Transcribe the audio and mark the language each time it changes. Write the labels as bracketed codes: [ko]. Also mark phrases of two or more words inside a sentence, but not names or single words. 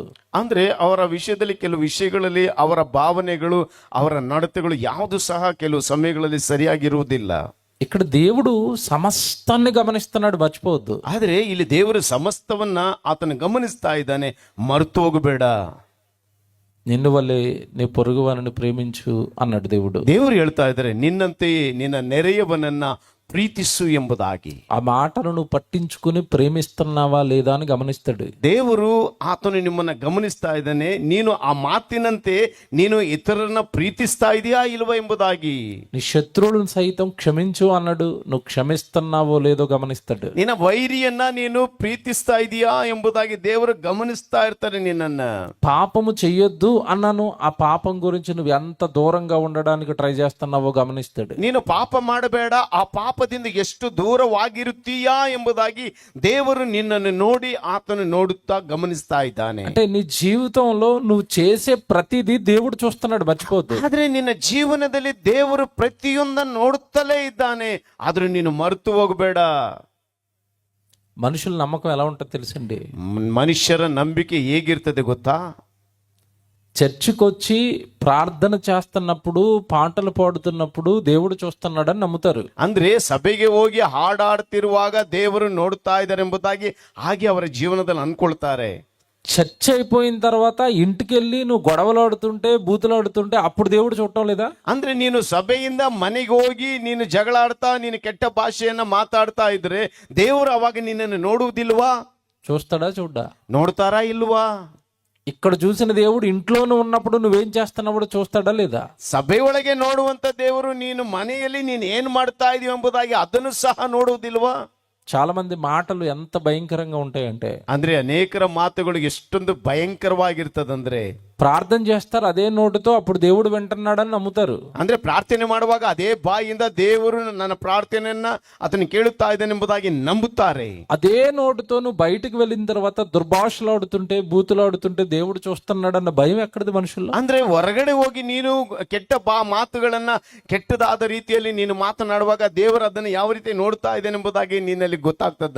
[kn] ಅಂದ್ರೆ ಅವರ ವಿಷಯದಲ್ಲಿ ಕೆಲವು ವಿಷಯಗಳಲ್ಲಿ ಅವರ ಭಾವನೆಗಳು ಅವರ ನಡತೆಗಳು ಯಾವುದು ಸಹ ಕೆಲವು ಸಮಯಗಳಲ್ಲಿ ಸರಿಯಾಗಿರುವುದಿಲ್ಲ. [te] ఇక్కడ దేవుడు సమస్తాన్ని గమనిస్తున్నాడు, మర్చిపోవద్దు. [kn] ಆದ್ರೆ ಇಲ್ಲಿ ದೇವರು ಸಮಸ್ತವನ್ನ ಆತನ ಗಮನಿಸ್ತಾ ಇದ್ದಾನೆ, ಮರೆತು ಹೋಗಬೇಡ. [te] నిన్ను వల్లే నీ పొరుగు వారిని ప్రేమించు అన్నాడు దేవుడు. [kn] ದೇವರು ಹೇಳ್ತಾ ಇದ್ದಾರೆ, ನಿನ್ನಂತೆಯೇ ನಿನ್ನ ನೆರೆಯವನನ್ನ ಪ್ರೀತಿಸು ಎಂಬುದಾಗಿ. [te] ఆ మాటను నువ్వు పట్టించుకుని ప్రేమిస్తున్నావా లేదా అని గమనిస్తాడు. [kn] ದೇವರು ಆತನು ನಿಮ್ಮನ್ನ ಗಮನಿಸ್ತಾ ಇದ್ದಾನೆ, ನೀನು ಆ ಮಾತಿನಂತೆ ನೀನು ಇತರರನ್ನ ಪ್ರೀತಿಸ್ತಾ ಇದೆಯಾ ಇಲ್ವಾ ಎಂಬುದಾಗಿ. [te] నీ శత్రువులను సైతం క్షమించు అన్నాడు, నువ్వు క్షమిస్తున్నావో లేదో గమనిస్తాడు. [kn] ನಿನ್ನ ವೈರಿಯನ್ನ ನೀನು ಪ್ರೀತಿಸ್ತಾ ಇದೆಯಾ ಎಂಬುದಾಗಿ ದೇವರು ಗಮನಿಸ್ತಾ ಇರ್ತಾರೆ ನಿನ್ನನ್ನ. [te] పాపము చెయ్యొద్దు అన్నాను, ఆ పాపం గురించి నువ్వు ఎంత దూరంగా ఉండడానికి ట్రై చేస్తున్నావో గమనిస్తాడు. [kn] ನೀನು ಪಾಪ ಮಾಡಬೇಡ, ಆ ಪಾಪದಿಂದ ಎಷ್ಟು ದೂರವಾಗಿರುತ್ತೀಯಾ ಎಂಬುದಾಗಿ ದೇವರು ನಿನ್ನನ್ನು ನೋಡಿ ಆತನು ನೋಡುತ್ತಾ ಗಮನಿಸ್ತಾ ಇದ್ದಾನೆ. [te] అంటే నీ జీవితంలో నువ్వు చేసే ప్రతిదీ దేవుడు చూస్తున్నాడు, మర్చిపోవద్దు. [kn] ಆದ್ರೆ ನಿನ್ನ ಜೀವನದಲ್ಲಿ ದೇವರು ಪ್ರತಿಯೊಂದನ್ನು ನೋಡುತ್ತಲೇ ಇದ್ದಾನೆ, ಆದ್ರೆ ನೀನು ಮರೆತು ಹೋಗಬೇಡ. [te] మనుషుల నమ్మకం ఎలా ఉంటుందో తెలుసండి. [kn] ಮನುಷ್ಯರ ನಂಬಿಕೆ ಹೇಗಿರ್ತದೆ ಗೊತ್ತಾ? [te] చర్చికి వచ్చి ప్రార్థన చేస్తున్నప్పుడు పాటలు పాడుతున్నప్పుడు దేవుడు చూస్తున్నాడని నమ్ముతారు. [kn] ಅಂದ್ರೆ ಸಭೆಗೆ ಹೋಗಿ ಹಾಡಾಡ್ತಿರುವಾಗ ದೇವರು ನೋಡ್ತಾ ಇದ್ದಾರೆ ಎಂಬುದಾಗಿ ಹಾಗೆ ಅವರ ಜೀವನದಲ್ಲಿ ಅನ್ಕೊಳ್ತಾರೆ. [te] చర్చ్ అయిపోయిన తర్వాత ఇంటికి వెళ్ళి నువ్వు గొడవలు ఆడుతుంటే బూతులు ఆడుతుంటే అప్పుడు దేవుడు చూడటం లేదా? [kn] ಅಂದ್ರೆ ನೀನು ಸಭೆಯಿಂದ ಮನೆಗೆ ಹೋಗಿ ನೀನು ಜಗಳಾಡ್ತಾ ನೀನು ಕೆಟ್ಟ ಭಾಷೆಯನ್ನ ಮಾತಾಡ್ತಾ ಇದ್ರೆ ದೇವರು ಅವಾಗ ನಿನ್ನನ್ನು ನೋಡುವುದಿಲ್ವಾ? [te] చూస్తాడా చూడ్డా? [kn] ನೋಡ್ತಾರಾ ಇಲ್ವಾ? [te] ఇక్కడ చూసిన దేవుడు ఇంట్లోనూ ఉన్నప్పుడు నువ్వేం చేస్తున్నావు చూస్తాడా లేదా? [kn] ಸಭೆಯೊಳಗೆ ನೋಡುವಂತ ದೇವರು ನೀನು ಮನೆಯಲ್ಲಿ ನೀನು ಏನ್ ಮಾಡ್ತಾ ಇದೀವಿ ಎಂಬುದಾಗಿ ಅದನ್ನು ಸಹ ನೋಡುವುದಿಲ್ವಾ? [te] చాలా మంది మాటలు ఎంత భయంకరంగా ఉంటాయంటే, [kn] ಅಂದ್ರೆ ಅನೇಕರ ಮಾತುಗಳು ಎಷ್ಟೊಂದು ಭಯಂಕರವಾಗಿರ್ತದಂದ್ರೆ, [te] ప్రార్థన చేస్తారు అదే నోటితో, అప్పుడు దేవుడు వింటున్నాడని నమ్ముతారు. [kn] ಅಂದ್ರೆ ಪ್ರಾರ್ಥನೆ ಮಾಡುವಾಗ ಅದೇ ಬಾಯಿಂದ ದೇವರು ನನ್ನ ಪ್ರಾರ್ಥನೆಯನ್ನ ಆತನು ಕೇಳುತ್ತಾ ಇದ್ದಾನೆ ಎಂಬುದಾಗಿ ನಂಬುತ್ತಾರೆ. [te] అదే నోటితో నువ్వు బయటికి వెళ్ళిన తర్వాత దుర్భాషలు ఆడుతుంటే బూతులు ఆడుతుంటే దేవుడు చూస్తున్నాడన్న భయం ఎక్కడిది మనుషుల్లో? [kn] ಅಂದ್ರೆ ಹೊರಗಡೆ ಹೋಗಿ ನೀನು ಕೆಟ್ಟ ಮಾತುಗಳನ್ನ ಕೆಟ್ಟದಾದ ರೀತಿಯಲ್ಲಿ ನೀನು ಮಾತನಾಡುವಾಗ ದೇವರು ಅದನ್ನು ಯಾವ ರೀತಿ ನೋಡ್ತಾ ಇದ್ದಾನೆ ಎಂಬುದಾಗಿ ನಿನ್ನಲ್ಲಿ ಗೊತ್ತಾಗ್ತದ.